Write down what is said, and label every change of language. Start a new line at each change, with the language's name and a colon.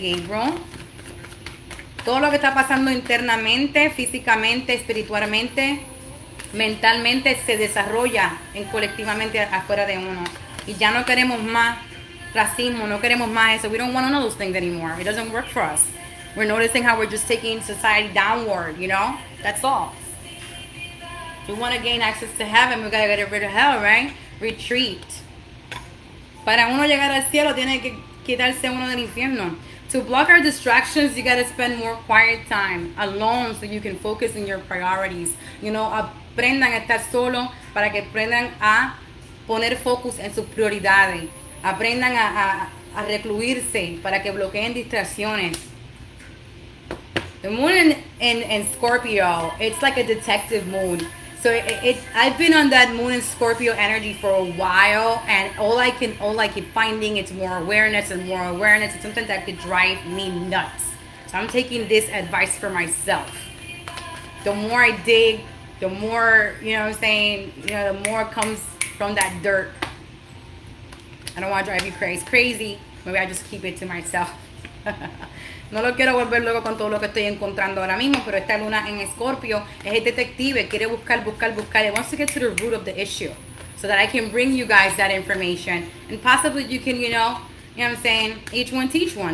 Spanish: Gabriel. Todo lo que está pasando internamente, físicamente, espiritualmente, mentalmente, se desarrolla colectivamente afuera de uno. Y ya no queremos más racismo, no queremos más eso.
English: We don't want to know those things anymore. It doesn't work for us. We're noticing how we're just taking society downward, you know? That's all. If we want to gain access to heaven, we got to get rid of hell, right? Retreat.
Spanish: Para uno llegar al cielo, tiene que quitarse uno del infierno.
English: To block our distractions, you got to spend more quiet time alone so you can focus on your priorities. You know,
Spanish: aprendan a estar solo para que aprendan a poner focus en sus prioridades. Aprendan a recluirse para que bloqueen distracciones.
English: The moon in Scorpio, it's like a detective moon. So I've been on that moon in Scorpio energy for a while, and all I keep finding is more awareness and more awareness. It's something that could drive me nuts. So I'm taking this advice for myself. The more I dig, the more, you know what I'm saying, you know, the more comes from that dirt. I don't want to drive you crazy. Maybe I just keep it to myself.
Spanish: No lo quiero volver loco con todo lo que estoy encontrando ahora mismo, pero esta luna en Scorpio es el detective, quiere buscar.
English: It wants to get to the root of the issue so that I can bring you guys that information. And possibly you can, you know what I'm saying, each one teach one.